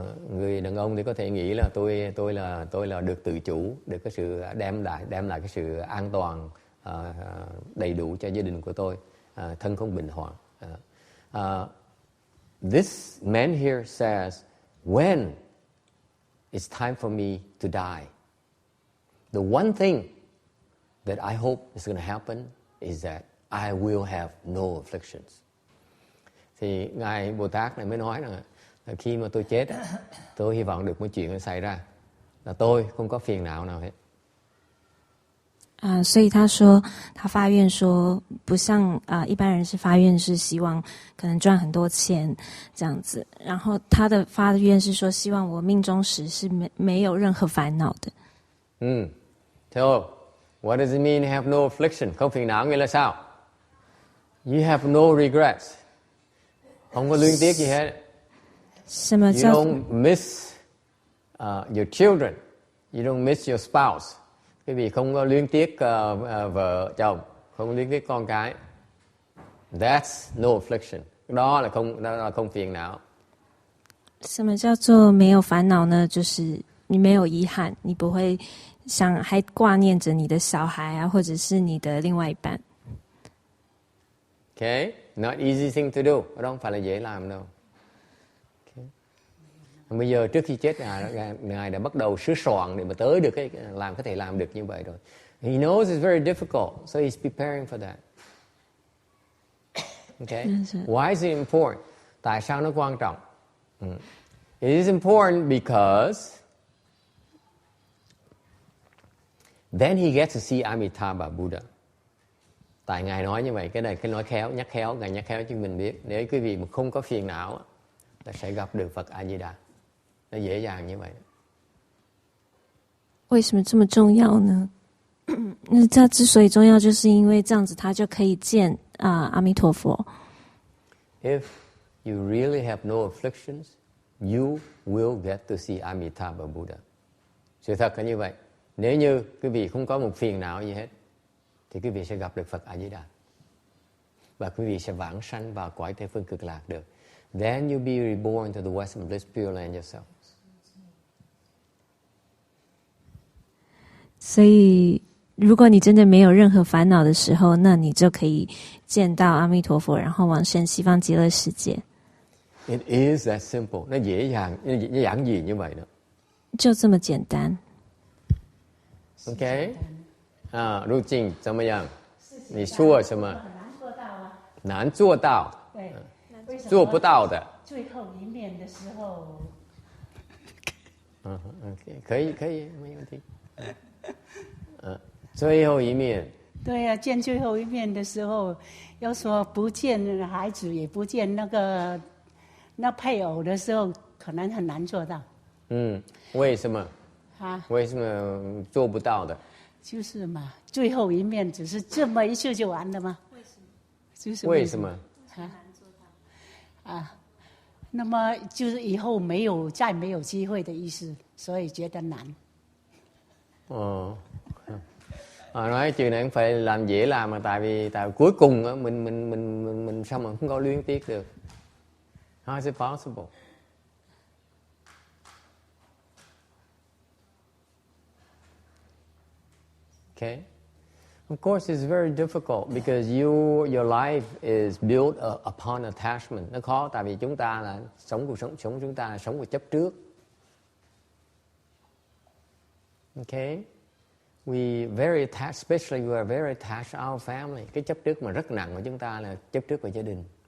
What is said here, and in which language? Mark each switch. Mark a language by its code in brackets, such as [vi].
[vi] Người đàn ông thì có thể nghĩ là tôi là được tự chủ, được cái sự đem lại cái sự an toàn đầy đủ cho gia đình của tôi, thân không bệnh hoạn. [en] This man here says, when it's time for me to die, the one thing that I hope is going to happen is that I will have no afflictions. [vi] Thì Ngài Bồ Tát này mới nói là khi mà tôi chết, tôi hy vọng được một chuyện nó xảy ra, là tôi không có phiền não nào hết. [zh] 所以他说，他发愿说，不像一般人是发愿是希望可能赚很多钱这样子，然后他的发愿是说，希望我命中时是没有任何烦恼的。 [en] So, what does it mean to have no affliction? [vi] Không phiền não nghĩa là sao? [en] You have no regrets. [vi] Không có luyến tiếc gì hết. [en] You don't miss your children. You don't miss your spouse. [vi] Quý vị không có luyến tiếc vợ chồng, không có luyến tiếc con cái. [en] That's no affliction. [vi] Đó là không phiền não. [zh] 什么叫做没有烦恼呢？就是你没有遗憾，你不会想还挂念着你的小孩啊，或者是你的另外一半。 [en] Okay, not easy thing to do. [vi] Đó không phải là dễ làm đâu. Okay. Bây giờ trước khi chết Ngài đã bắt đầu sửa soạn để mà tới được có thể làm được như vậy rồi. [en] He knows it's very difficult, so he's preparing for that. Okay, why is it important? [vi] Tại sao nó quan trọng? [en] It is important because then he gets to see Amitabha Buddha. [vi] Tại Ngài nói như vậy, cái này cái nói khéo, nhắc khéo, Ngài nhắc khéo cho mình biết. Nếu quý vị mà không có phiền não, ta sẽ gặp được Phật A Di Đà. Nó dễ dàng như vậy. [zh] 为什么这么重要呢？那它之所以重要，就是因为这样子，他就可以见阿弥陀佛。 [en] If you really have no afflictions, you will get to see Amitabha Buddha. [vi] Sự thật là như vậy. Nếu như quý vị không có một phiền não gì hết, thì quý vị sẽ gặp được Phật A Di Đà. Và quý vị sẽ vãng sanh vào cõi Tây phương cực lạc được. [en] Then you'll be reborn to the Western Bliss Pureland yourself. [zh] 所以，如果你真的没有任何烦恼的时候，那你就可以见到阿弥陀佛，然后往生西方极乐世界。 [en] It is that simple. [vi] Nó dễ dàng, nó giản dị như vậy đó. [zh] 就这么简单。 OK， 入境怎么样？你说什么？难做到。对，做不到的。最后一面的时候。 OK， 可以，没问题。最后一面。对呀，见最后一面的时候，要说不见孩子，也不见那配偶的时候，可能很难做到。为什么？为什么做不到的？就是嘛，最后一面只是这么一次就完了吗？为什么？就是为什么？那么就是以後再沒有機會的意思，所以覺得難。 [vi] Nói chuyện này không phải làm dễ làm mà tại vì cuối cùng á, mình sao mà không có luyến tiếc được. [en] How is it possible? Okay. Of course, it's very difficult because your life is built upon attachment. [vi] Nó khó tại vì chúng ta là sống chúng ta là sống của chấp trước. [en] Okay. We very attached, especially we are very attached to our family. [vi] Cái chấp trước mà rất nặng của chúng ta là chấp trước vào gia đình.